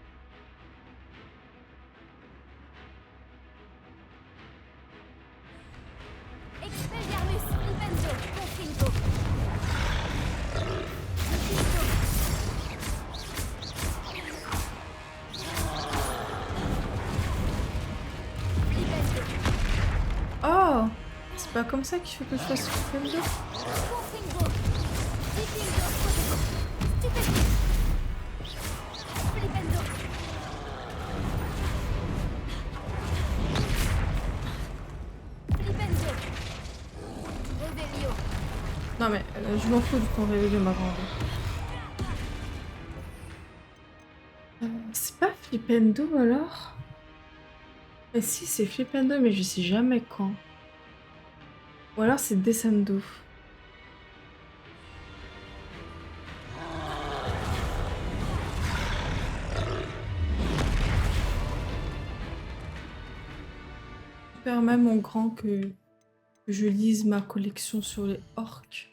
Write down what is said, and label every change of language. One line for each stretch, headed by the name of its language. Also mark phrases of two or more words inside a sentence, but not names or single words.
French: Expelliarmus, Flipendo, Confringo. Flipendo, Oh! C'est pas comme ça qu'il faut que je fasse Flipendo? Confringo. Flipendo, Stupendo. Flipendo. Flipendo. Revelio. Non mais je m'en fous du temps réveillé ma grande. C'est pas Flipendo alors? Mais si, c'est Flipendo, mais je sais jamais quand. Ou alors c'est Descendo. Je permets mon grand que je lise ma collection sur les orques.